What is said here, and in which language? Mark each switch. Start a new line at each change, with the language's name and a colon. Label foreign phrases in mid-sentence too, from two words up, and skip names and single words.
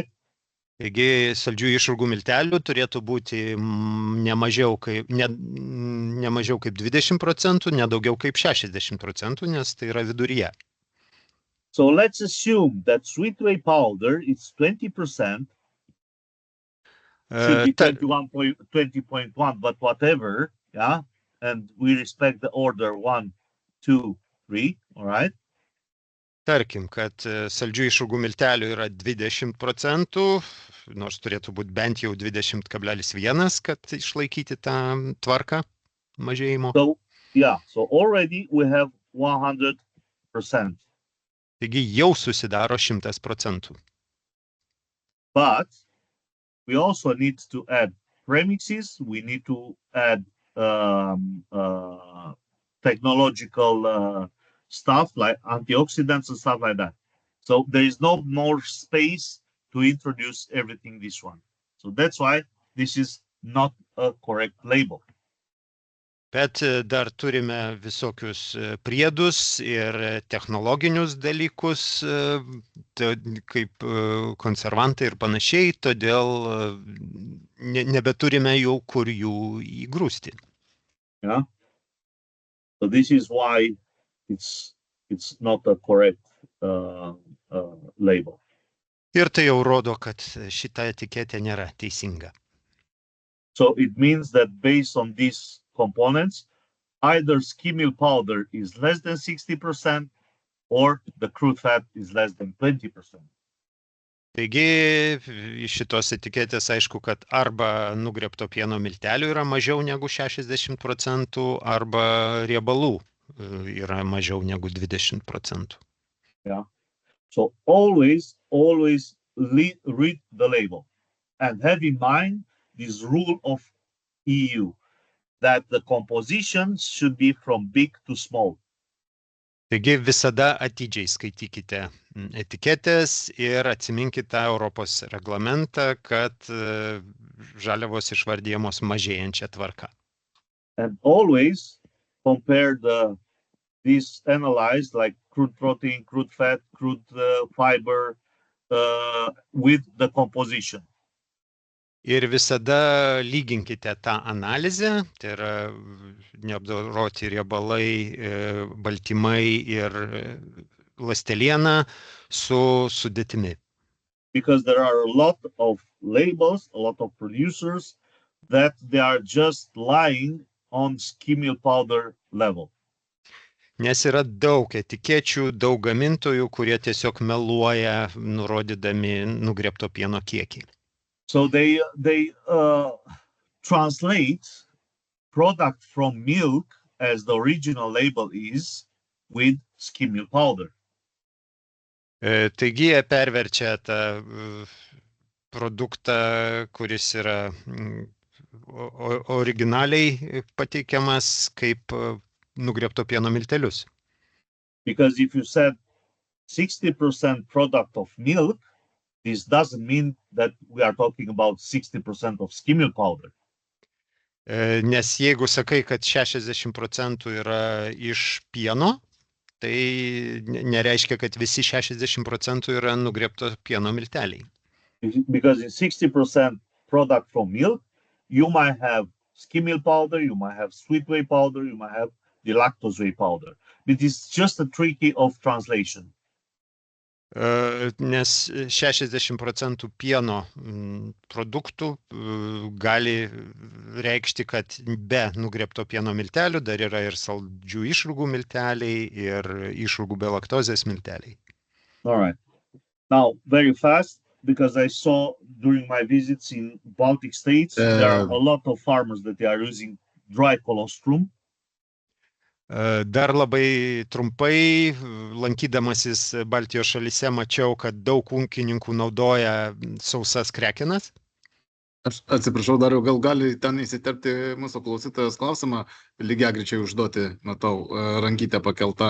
Lithuanian: Taigi saldžiųjų išrūgų miltelių turėtų būti ne mažiau kaip 20%, ne daugiau kaip 60%, nes tai yra viduryje.
English: So let's assume that sweet whey powder is 20%, should be 20.1, but whatever, yeah? And we respect the order 1, 2, 3, all right?
Lithuanian: Tarkim, kad saldžiųjų išrūgų miltelių yra 20%, nors turėtų būti bent jau 20,1, kad išlaikyti tą tvarką mažėjimo.
English: So, yeah, so already we have 100%.
Lithuanian: Taigi jau susidaro 100%.
English: But we also need to add premixes, we need to add technological stuff like antioxidants and stuff like that. So there is no more space to introduce everything this one. So that's why this is not a correct label.
Lithuanian: Bet dar turime visokius priedus ir technologinius dalykus, kaip konservantai ir panašiai, todėl nebeturime jau kur jų įgrūsti.
English: Yeah. So this is why it's not a correct label.
Lithuanian: Ir tai jau rodo, kad šita etiketė nėra teisinga.
English: So it means that based on these components, either skim milk powder is less than 60% or the crude fat is less than 20%.
Lithuanian: Taigi iš šitos etiketės aišku, kad arba nugriebto pieno miltelių yra mažiau negu 60%, arba riebalų yra mažiau negu 20%.
English: Yeah. So always read the label and have in mind this rule of EU that the composition should be from big to small.
Lithuanian: Taigi visada atidžiai skaitykite etiketės ir atsiminkite tą Europos reglamentą, kad žaliavos išvardyjamos mažėjančia tvarka.
English: And always compare these analyzed like crude protein, crude fat, crude fiber with the composition.
Lithuanian: Ir visada lyginkite tą analizę, tai yra neapdoroti riebalai, baltymai ir ląsteliena su sudėtimi.
English: Because there are a lot of labels, a lot of producers that they are just lying on skim milk powder level.
Lithuanian: Nes yra daug etikečių, daug gamintojų, kurie tiesiog meluoja, nurodydami nugrėbto pieno kiekį.
English: So they translate product from milk as the original label is with skim milk powder.
Lithuanian: Taigi jie perverčia tą produktą, kuris yra originaliai pateikiamas kaip nugrėbto pieno miltelius.
English: Because if you said 60% product of milk, this doesn't mean that we are talking about 60% of skim milk powder.
Lithuanian: Nes jeigu sakai, kad 60% yra iš pieno, tai nereiškia, kad visi 60% yra nugrėbto pieno milteliai.
English: Because in 60% product from milk, you might have skim milk powder, you might have sweet whey powder, you might have the lactose whey powder. It is just a tricky of translation.
Lithuanian: Nes 60% pieno produktų gali reikšti, kad be nugrėbto pieno miltelių dar yra ir saldžių išrūgų milteliai ir išrūgų be laktozės milteliai.
English: All right. Now, very fast, because I saw during my visits in Baltic states, there are a lot of farmers that they are using dry colostrum.
Lithuanian: Dar labai trumpai, lankydamasis Baltijos šalyse, mačiau, kad daug ūkininkų naudoja sausas krekenas. Aš atsiprašau, Dariau, gal gali ten įsiterpti mūsų klausytojos klausimą, lygiagrečiai užduoti, matau, rankytę pakelta.